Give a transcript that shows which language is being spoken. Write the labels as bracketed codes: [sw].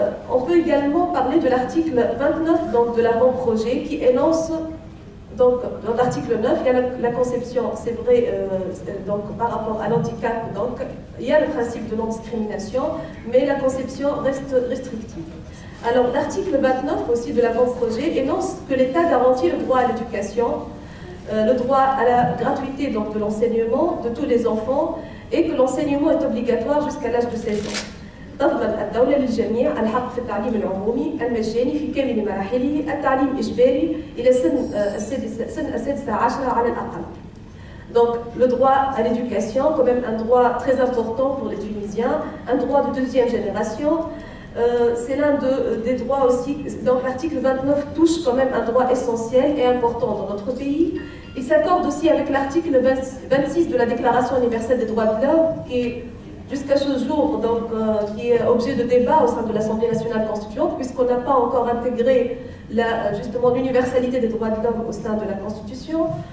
[fr] On peut également parler de l'article 29 donc, de l'avant-projet qui énonce, donc, dans l'article 9, il y a la conception, c'est vrai, donc, par rapport à l'handicap, donc, il y a le principe de non-discrimination, mais la conception reste restrictive. Alors, l'article 29 aussi de l'avant-projet énonce que l'État garantit le droit à l'éducation, le droit à la gratuité donc, de l'enseignement de tous les enfants et que l'enseignement est obligatoire jusqu'à l'âge de 16 ans. [ar] تضمن الدولة للجميع الحق في التعليم العمومي المجاني في كامل مراحله، التعليم إجباري إلى سن السادسة عشرة على الأقل. [fr] Donc, le droit à l'éducation, quand même un droit très important pour les Tunisiens, un droit de deuxième génération. C'est l'un des droits aussi, donc l'article 29 touche quand même un droit essentiel et important dans notre pays. Il s'accorde aussi avec l'article 26 de la Déclaration universelle des droits de l'homme, qui est jusqu'à ce jour, donc, qui est objet de débat au sein de l'Assemblée nationale constituante, puisqu'on n'a pas encore intégré justement l'universalité des droits de l'homme au sein de la Constitution.